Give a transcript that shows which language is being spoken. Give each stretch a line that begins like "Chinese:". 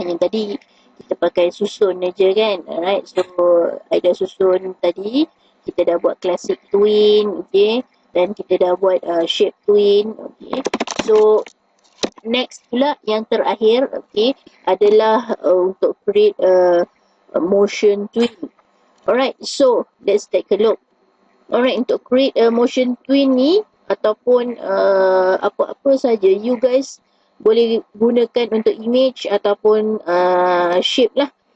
Malay: Yang tadi kita pakai susun je kan. Alright, so I dah susun tadi. Kita dah buat classic twin, okay. Dan kita dah buat shape twin, okay. So next pula yang terakhir, okay, adalah untuk create motion twin.
English: Alright, so let's take a look.
Malay: Alright, untuk create a motion twin ni ataupun apa-apa saja
English: you guys
Malay: boleh gunakan untuk image ataupun shape lah.